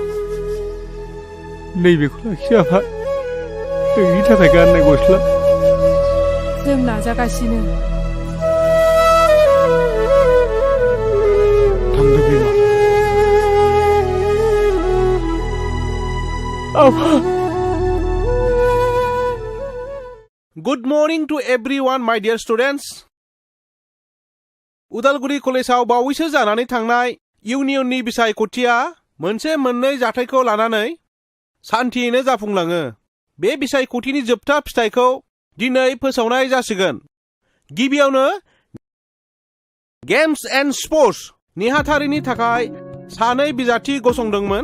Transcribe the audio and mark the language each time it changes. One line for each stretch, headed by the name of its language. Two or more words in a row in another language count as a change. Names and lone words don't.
Bodo: नैबेखौ लाखि आफा नोंनि थाखाय गाननाय गस्ला जों नाजागासिनो थांदो बिमा आफा
English: Good morning to everyone, my dear students.
Bodo: उदालगुरि कलेजाव बावैसो जानानै थांनाय इउनियननि बिसायख'थिया मोननै जाथायखौ लानानै सान्थियैनो जाफुंलाङो। बे बिसायख'थिनि जोबथा फिथाइखौ दिनै फोसावनाय जासिगोन। गिबियावनो
English: games and sports
Bodo: नेहाथारिनि थाखाय सानै बिजाथि गसंदोंमोन।